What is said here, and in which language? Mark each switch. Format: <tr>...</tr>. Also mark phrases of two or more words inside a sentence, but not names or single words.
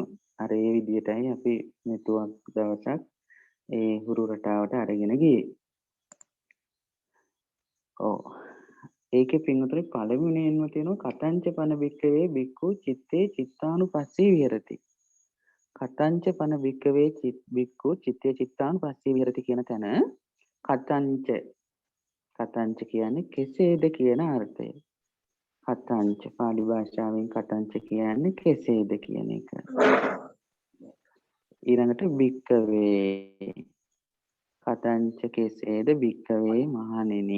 <si>අර ඒ විදිහටයි අපි මේ තුවක් දවසක් ඒ හුරු රටාවට අරගෙන ගියේ. ඔව්. ඒකේ පින්වතුනි පළවෙනියෙන්ම තියෙනවා</si> <pi>කතංච පන බික්කවේ බික්කු චිත්තේ චිත්තානුපස්සී විහෙරති. කතංච පන බික්කවේ බික්කු චිත්තේ චිත්තානුපස්සී විහෙරති</pi> <si>කියන තැන කතංච කියන්නේ කෙසේද කියන අර්ථය. කතංච පාලි භාෂාවෙන් කතංච කියන්නේ කෙසේද කියන එක. ඊළඟට බික්කවේ කතංච කෙසේද බික්කවේ මහණෙනි.</si>